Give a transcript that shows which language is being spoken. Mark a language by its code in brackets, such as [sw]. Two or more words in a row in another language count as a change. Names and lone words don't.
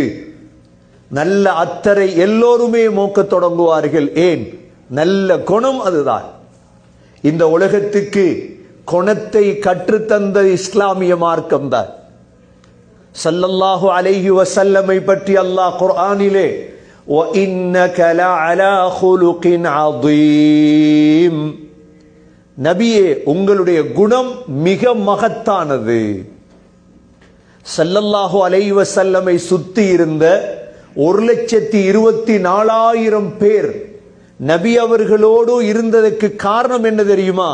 [ta] நல்ல அத்தரை எல்லோருமே மோக்க தொடங்குவார்கள். ஏன்? நல்ல குணம் அதுதான். இந்த உலகத்துக்கு குணத்தை கற்றுத்தந்த இஸ்லாமிய மார்க்கம் தான். [ar] صلى الله عليه وسلم [ta] பற்றி அல்லாஹ் குர்ஆனிலே [ar] وَإِنَّكَ لَعَلَى خُلُقٍ عَظِيمٍ, [ta] நபியே உங்களுடைய குணம் மிக மகத்தானது. [ar] صلى الله عليه وسلم [ta] சுத்தி இருந்த 1,24,000 பேர் நபி அவர்களோடு இருந்ததற்கு காரணம் என்ன தெரியுமா?